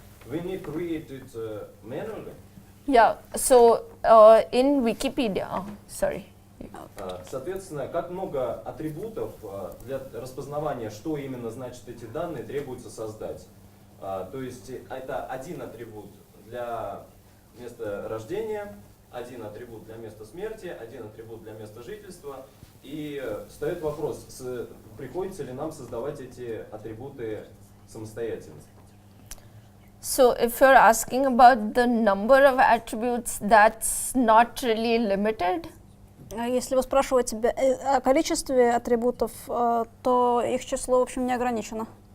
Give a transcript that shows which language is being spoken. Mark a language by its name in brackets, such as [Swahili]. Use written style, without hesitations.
[English] We need to create it manually. Yeah. So in Wikipedia, sorry. [Russian] Соответственно, как много атрибутов для распознавания, что именно значит эти данные, требуется создать. То есть это один атрибут для места рождения, один атрибут для места смерти, один атрибут для места жительства. И встает вопрос, приходится ли нам создавать эти атрибуты самостоятельно. [English] So if you're asking about the number of attributes, that's not really limited. [Russian] Если вы спрашиваете о количестве атрибутов, то их число, в общем, не ограничено.